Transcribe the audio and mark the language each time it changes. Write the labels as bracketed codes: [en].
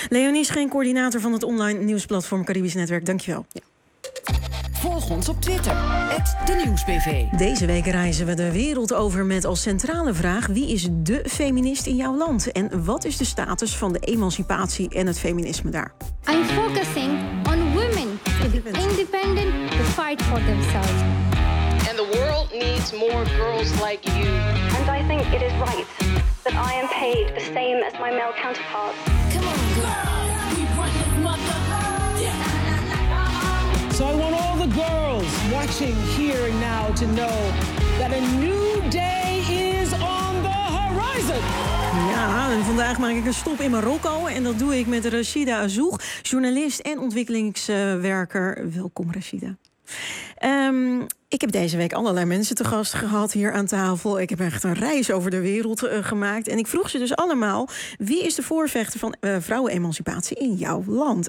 [nl] Leonie Scheen, coördinator van het online nieuwsplatform Caribisch Netwerk. Dank je wel. Ja. Volg ons op Twitter, @denieuwsbv. Deze week reizen we de wereld over met als centrale vraag: wie is dé feminist in jouw land? En wat is de status van de emancipatie en het feminisme daar? [en] I'm focusing on women to be independent, to fight for themselves. And the world needs more girls like you. And I think it is right that I am paid the same as my male counterparts. Come on, girl. I want all the girls watching here and now to know that a new day is on the horizon. [nl] Ja, en vandaag maak ik een stop in Marokko. En dat doe ik met Rachida Azoug, journalist en ontwikkelingswerker. Welkom, Rachida. Ik heb deze week allerlei mensen te gast gehad hier aan tafel. Ik heb echt een reis over de wereld gemaakt. En ik vroeg ze dus allemaal: wie is de voorvechter van vrouwenemancipatie in jouw land?